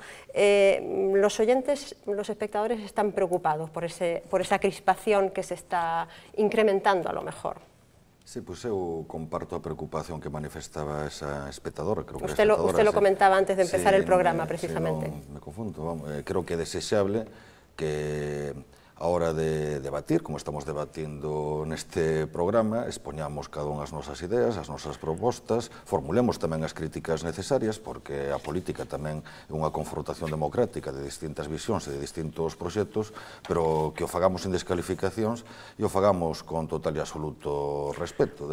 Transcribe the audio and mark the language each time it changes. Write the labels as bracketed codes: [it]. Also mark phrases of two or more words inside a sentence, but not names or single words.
[es] Los oyentes, los espectadores están preocupados por esa crispación que se está incrementando a lo mejor. [gl] Sí, pois eu comparto a preocupación que manifestaba esa espectadora. [es] Usted lo comentaba antes de empezar el programa, precisamente. [gl] Me confundo, creo que é desexable que a hora de debatir, como estamos debatindo neste programa, expoñamos cada unha as nosas ideas, as nosas propostas, formulemos tamén as críticas necesarias, porque a política tamén é unha confrontación democrática de distintas visións e de distintos proxectos, pero que o fagamos sin descalificacións e o fagamos con total e absoluto respeto.